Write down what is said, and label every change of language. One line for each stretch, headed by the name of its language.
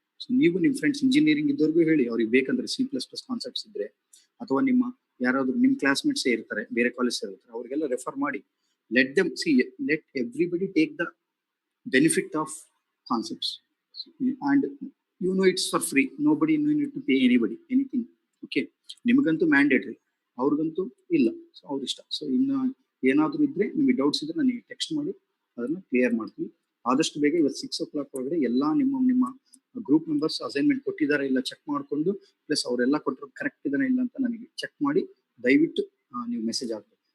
Kannada: So ನೀವು ನಿಮ್ಮ friends engineering ಇದ್ದವ್ರಿಗೂ ಹೇಳಿ, ಅವ್ರಿಗೆ ಬೇಕಂದ್ರೆ C++ ಕಾನ್ಸೆಪ್ಟ್ಸ್ ಇದ್ರೆ ಅಥವಾ ನಿಮ್ಮ ಯಾರಾದ್ರೂ ನಿಮ್ ಕ್ಲಾಸ್ಮೇಟ್ಸ್ ಇರ್ತಾರೆ ಬೇರೆ ಕಾಲೇಜ್ ಇರ್ತಾರೆ, ಅವ್ರಿಗೆಲ್ಲ ರೆಫರ್ ಮಾಡಿ.
English: Let them see, let everybody take the benefit of concepts and it's for free. Nobody need to pay anybody anything.
Kannada: Okay, ನಿಮಗಂತೂ mandatory, ಅವ್ರಿಗಂತೂ ಇಲ್ಲ. ಸೊ ಅವ್ರ ಇಷ್ಟ. ಸೊ ಇನ್ನು ಏನಾದ್ರು ಇದ್ರೆ ನಿಮಗೆ ಡೌಟ್ಸ್ ಇದ್ರೆ ನನಗೆ ಟೆಕ್ಸ್ಟ್ ಮಾಡಿ, ಅದನ್ನ ಕ್ಲಿಯರ್ ಮಾಡ್ತೀವಿ ಆದಷ್ಟು ಬೇಗ. ಇವತ್ತು 6 o'clock ಒಳಗಡೆ ಎಲ್ಲ ನಿಮ್ಮ ಗ್ರೂಪ್ ಮೆಂಬರ್ಸ್ ಅಸೈನ್ಮೆಂಟ್ ಕೊಟ್ಟಿದ್ದಾರೆ ಇಲ್ಲ ಚೆಕ್ ಮಾಡ್ಕೊಂಡು, ಪ್ಲಸ್ ಅವರೆಲ್ಲ ಕೊಟ್ಟಿರೋದು ಕರೆಕ್ಟ್ ಇದಾನೆ ಇಲ್ಲ ಅಂತ ನನಗೆ ಚೆಕ್ ಮಾಡಿ ದಯವಿಟ್ಟು ನೀವು ಮೆಸೇಜ್ ಆಗ್ಬೇಕು.